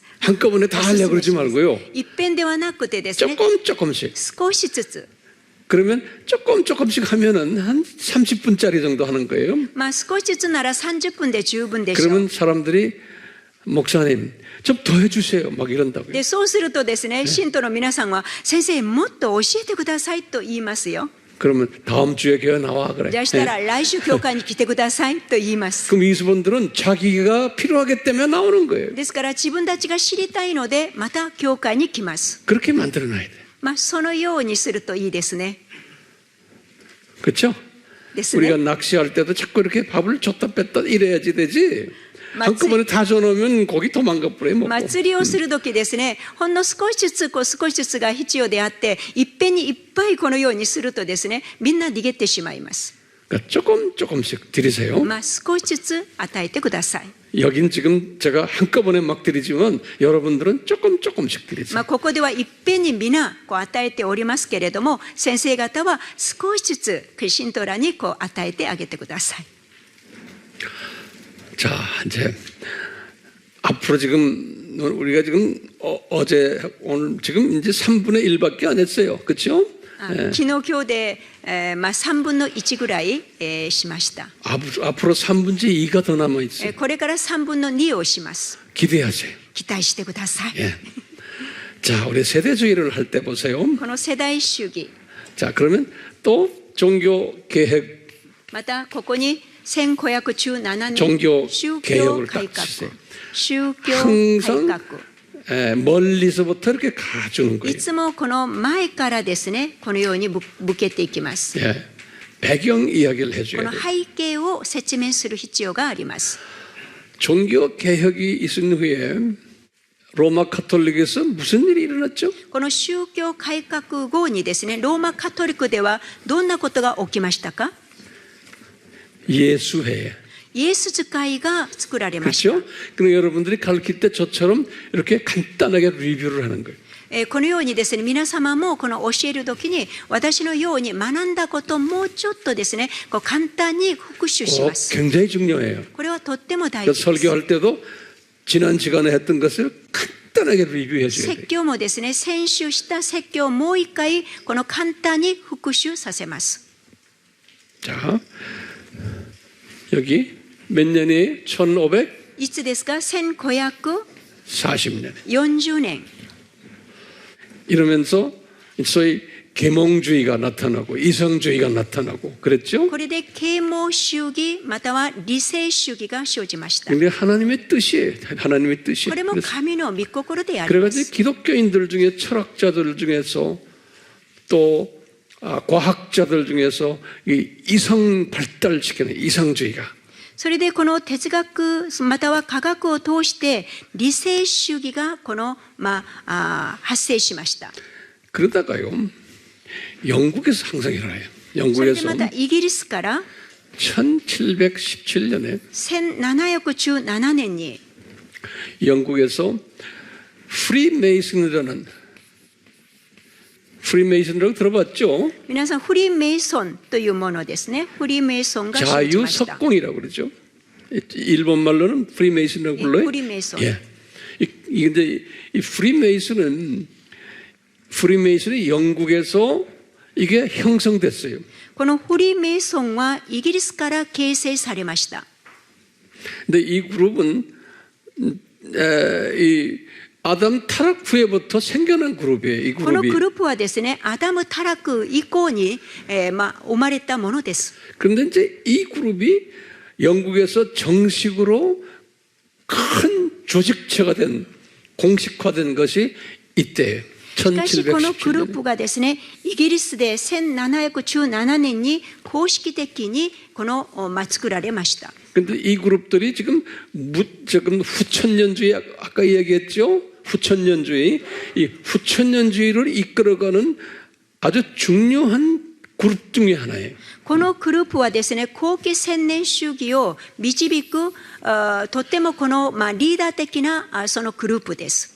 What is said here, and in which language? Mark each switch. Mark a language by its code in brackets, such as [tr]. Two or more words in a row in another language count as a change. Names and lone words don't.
[ko] 한꺼번에 다 하려고 그러지 말고요. [ja] 一遍ではなくてですね、 [ko] 조금씩. [ja] 少しずつ。 [ko] 그러면 조금씩 하면은 한 30분짜리 정도 하는 거예요. [ja] 少しずつなら30分で十分でしょう。 [ko] 그러면 사람들이 목사님 좀 더 해주세요. 막 이런다고요. [ja] でそうするとですね、信徒の皆さんは先生もっと教えてくださいと言いますよ。 [ko] 그러면 다음 주에 교회 나와 그래. [ja] じゃあしたら来週教会に来てくださいと言います。 [ko] 그럼 이수분들은 자기가 필요하기 때문에 나오는 거예요. [ja] ですから自分たちが知りたいのでまた教会に来ます。 [ko] 그렇게 만들어놔야 돼. [ja] そのようにするといいですね。 [ko] 그렇죠? [ja] です [ko] 우리가 [ja] ね。 [ko] 낚시할 때도 자꾸 이렇게 밥을 줬다 뺐다 이래야지 되지. 한꺼번에 다 줘놓으면 고기 도망가 버려요. 먹고. [ja] 釣りをするときですね、ほんの少しずつ少しずつが必要であって、いっぺんにいっぱいこのようにするとですね、みんな逃げてしまいます。 [ko] 그러니까 조금씩 드리세요. [ja] 少しずつ与えてください。 [ko] 여긴 지금 제가 한꺼번에 막 드리지만 여러분들은 조금씩 드리세요. [ja] ここではいっぺんに皆与えておりますけれども、先生方は少しずつ信徒らに与えてあげてください。 [ko] 자, 이제 앞으로 지금 우리가 지금 어제 오늘 지금 이제 3분의 1밖에 안 했어요. 그렇죠? [ja] 昨日今日で、3分の1ぐらい、しました。 [ko] 앞으로 3분의 2가 더 남아 있어요. [ja] これから3分の2をします。 [ko] 기대하세요. [ja] 期待してください。 [ko] 예. 자, 우리 세대주의를 할 때 보세요. [ja] この世代主義、 [ko] 자, 그러면 또 종교 개혁 [ja] またここに1517 [ko] 종교 [ja] 年宗教 [ko] 개혁을 [ja] 改 [ko] 딱 [ja] 革、 [ko] 주세요. [ja] 宗教改 [ko] 항상 [ja] 革。 [ko] 멀리서부터 이렇게 가주는 [ja] い [ko] 거예요. [ja] つもこの前からですね、このように向けていきます。 [ko] 예. 배경 이야기를 [ja] こ [ko] 해줘야 [ja] の [ko] 돼요. [ja] 背景を説明する必要があります。 [ko] 종교 개혁이 있은 후에 로마 카톨릭에서 무슨 일이 일어났죠? [ja] この宗教改革後にですね、ローマカトリックではどんなことが起きましたか？ [ko] 예수회. [ja] イエス使いが作られました。 [ko] 그렇죠? 그럼 여러분들이 가르칠 때 저처럼 이렇게 간단하게 리뷰를 하는 거예요. [ja] このようにですね、皆様もこの教えるときに私のように学んだことをもうちょっとですね、簡単に復習します。 [ko] 굉장히 중요해요. [ja] これはとっても大 [ko] 그래서 [ja] 事です。 [ko] 설교할 때도 지난 시간에 했던 것을 간단하게 리뷰해 줘야 돼요. [ja] 説教もですね、先週した説教をもう一回この簡単に復習させます。 [ko] 자, 여기 몇 년이 1540년. [ja] いつですか？1540年。 [ko] 이러면서 소위 계몽주의가 나타나고 이성주의가 나타나고 그랬죠? [ja] これで啓蒙主義または理性主義が生じました。 [ko] 근데 하나님의 뜻이에요. 하나님의 뜻이. [ja] これも神の御心でありま [ko] 그래가지고 [ja] す。 [ko] 기독교인들 중에 철학자들 중에서 또 과학자들 중에서 이 이성 발달시키는 이성주의가 [ja] それでこの哲学または科学を通して理性主義が発生しました。 [ko] 그러다가요 영국에서 항상 일어나요. [ja] それで [ko] 영국에서 [ja] またイギリスから [ko] 1717년에 [ja] 1717年に [ko] 영국에서 프리메이슨이라고 들어봤죠? [ja] 皆さんフリーメイソンというものですね。フリーメイソンが生じました。 [ko] 자유석공이라고 그러죠. 일본 말로는 프리메이슨이라고 불러요. 프리메이슨. 예. 이제 이 프리메이슨이 영국에서 이게 형성됐어요. [ja] このフリーメイソンはイギリスから形成されました。 [ko] 근데 이 그룹은 이 아담 타락 후에부터 생겨난 그룹이에요. 이 [ja] この [ko] 그룹이. [ja] グループはですね、アダムタラク以降に、生まれたものです。 [ko] 그런데 이제 이 그룹이 영국에서 정식으로 큰 조직체가 된 공식화된 것이 이때예요. [ja] しかしこのグルー [ko] 1717년. [ja] プがですね、イギリスで1717年に公式的にこの、作られました。 [ko] 근데 이 그룹들이 지금 후천년주의 아까 얘기했죠. 후천년주의 이 후천년주의를 이끌어가는 아주 중요한 그룹 중에 하나예요. [ja] このグループはですね、後期千年主義を導くとってもこの、リーダー的なそのグループです。